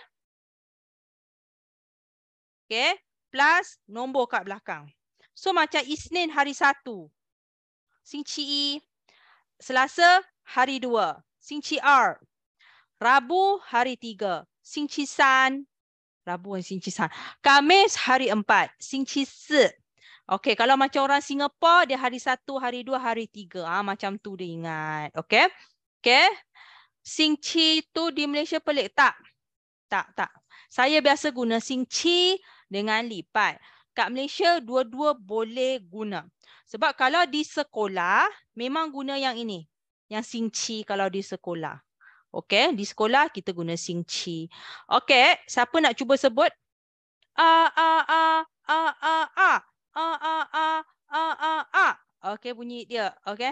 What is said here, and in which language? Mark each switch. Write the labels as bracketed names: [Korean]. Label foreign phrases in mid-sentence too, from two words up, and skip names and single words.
[Malay] Okay? Plus nombor kat belakang. So macam Isnin hari 1. [Chinese] 星期一. [Malay] Selasa hari 2. [Chinese] 星期二. [Malay] Rabu hari 3. 星期三. Rabu hari 星期三. Khamis hari 4. [Chinese] 星期四. [Malay] Okey, kalau macam orang Singapura dia hari 1, hari 2, hari 3. Macam tu dia ingat. Okey. Okey. 星期 tu di Malaysia pelik tak? Tak. Saya biasa guna 星期 dengan 礼拜. Kat Malaysia dua-dua boleh guna. Sebab kalau di sekolah memang guna yang ini. Yang 星期 kalau di sekolah. Okey, di sekolah kita guna 星期. Okey, siapa nak cuba sebut? Okey, bunyi dia. Okey.